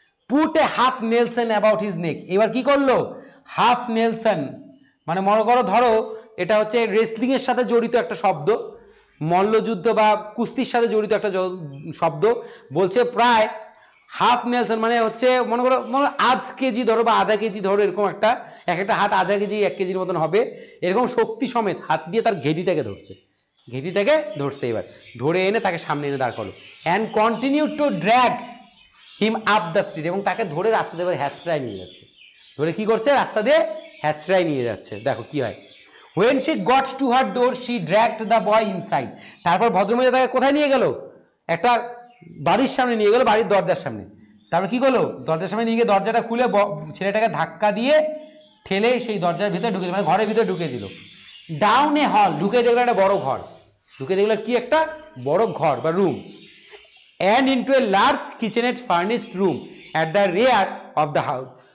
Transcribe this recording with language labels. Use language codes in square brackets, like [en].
[en] put a half Nelson about his neck, [bn] এবার কি করলো? হাফ নেলসন মানে মনে করো, ধরো এটা হচ্ছে রেসলিং এর সাথে জড়িত একটা শব্দ, মল্লযুদ্ধ বা কুস্তির সাথে জড়িত একটা শব্দ, বলছে প্রায় হাফ নেলসন মানে হচ্ছে মনে করো আধ কেজি ধরো বা আধা কেজি ধরো, এরকম একটা, এক একটা হাত আধা কেজি 1 কেজির মতন হবে, এরকম শক্তি সমেত হাত দিয়ে তার ঘেঁটিটাকে ধরছে, ঘেঁটিটাকে ধরছে, এবার ধরে এনে তাকে সামনে এনে দাঁড় করলো। [en] and continue to drag him up the street, [bn] এবং তাকে ধরে রাস্তা দিয়ে হ্যাচড়ায় নিয়ে যাচ্ছে, ধরে কি করছে? রাস্তা দিয়ে হ্যাচড়ায় নিয়ে যাচ্ছে। দেখো কি হয়। [en] When she got to her door, she dragged the boy inside, [bn] তারপর ভদ্রমহিলা তাকে কোথায় নিয়ে গেল? একটা বাড়ির সামনে নিয়ে গেলো, বাড়ির দরজার সামনে। তারপরে কি করলো, দরজার সামনে নিয়ে গিয়ে দরজাটা খুলে ছেলেটাকে ধাক্কা দিয়ে ঠেলে সেই দরজার ভিতরে ঢুকে দিল, মানে ঘরের ভিতরে ঢুকে দিল। [en] down a hall, [bn] ঢুকে দেখলো একটা বড় ঘর, ঢুকে দেখলো কি একটা বড় ঘর বা room. [en] And into a large kitchenette furnished room at the rear of the house.